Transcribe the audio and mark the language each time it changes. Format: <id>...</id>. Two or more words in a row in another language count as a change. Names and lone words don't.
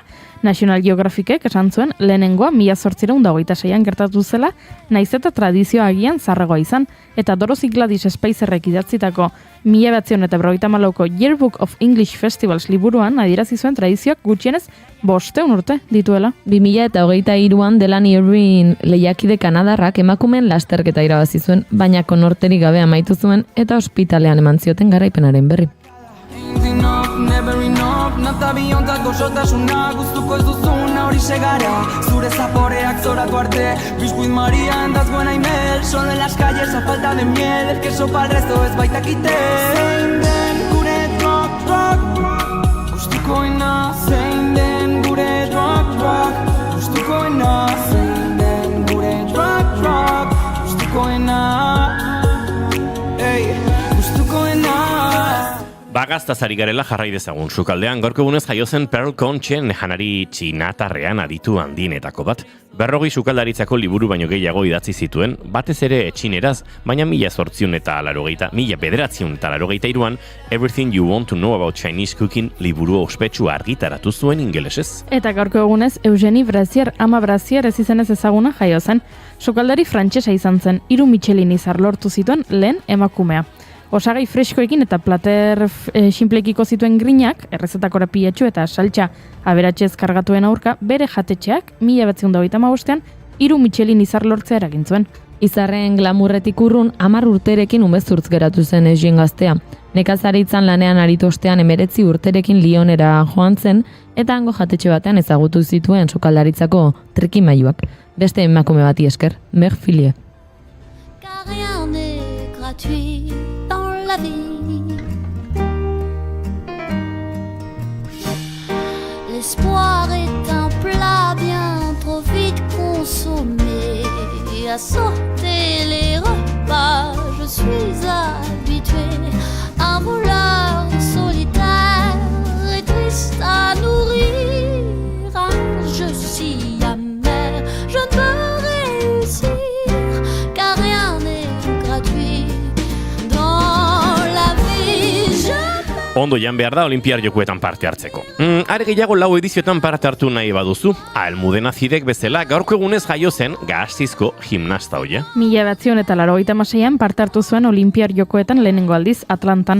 <eu>National Geographicek esan zuen lehenengoa 1826an gertatu zela, naiz eta tradizioa agian zaharragoa izan, eta Dorothy Gladys Speiserrek idatzitako 1954ko Yearbook of English Festivals liburuan adierazi zuen tradizioak gutxienez 500 urte dituela. 2023an Delaney Irving lehiakide kanadarrak emakumeen lasterketa irabazi zuen, baina konorterik gabe amaitu zuen eta ospitalean eman zioten garaipenaren berri.</eu> <en>Never enough,</en> <eu>nata biontako sotasuna guztuko ez duzuna hori segara zure zaporeak zoratu arte Biscuit María</eu> <es>andaz buena y mel solo en las calles a falta de miel el queso pa'l resto</es> <eu>ez baitakite zein den gure rock gustukoena zein den gure rock gustukoena zein den gure rock gustukoena gustukoena. Bagaztazari garela jarrai dezagun sukaldean, gaurko egunez jaio zen Pearl Conchen janari txinatarrean aditu handienetako bat. 40 sukaldaritzako liburu baino gehiago idatzi zituen, batez ere etxineraz, baina 1983an Everything You Want to Know About Chinese Cooking liburu ospetsua argitaratu zuen ingelesez. Eta gaurko egunez Eugenie Brazier, ama Brazier ez izenez ezaguna jaio zen. Sukaldari frantsesa izan zen, 3 Michelin izar lortu zituen lehen emakumea. Osagai freskoekin eta plater sinplekiko zituen grinak, errezetako rapiatxu eta saltxa aberatxez kargatuen aurka, bere jatetxeak 1985an 3 Michelin izar lortzea eragin zuen. Izarren glamurretik urrun 10 urterekin umezurtz geratu zen Eugene gaztea. Nekazaritzan lanean aritu ostean 19 urterekin Lyonera joan zen eta hango jatetxe batean ezagutu zituen sukaldaritzako trikimailuak. Beste emakume bati esker, Meg Filie.</eu> <fr>La vie. L'espoir est un plat bien trop vite consommé. À sauter les repas, je suis habituée. Un voleur solitaire et triste à nourrir. Un jeu si amer, je ne peux réussir, car rien n'est gratuit.</fr> <eu>Ondo jan behar da Olinpiar Jokoetan parte hartzeko. Are gehiago 4 edizioetan parte hartu nahi baduzu, Almudena Zidek bezala gaurko egunez jaio zen Gasteizko gimnasta hoia. 1986an parte hartu zuen Olinpiar Jokoetan lehenengo aldiz Atlantan.</eu>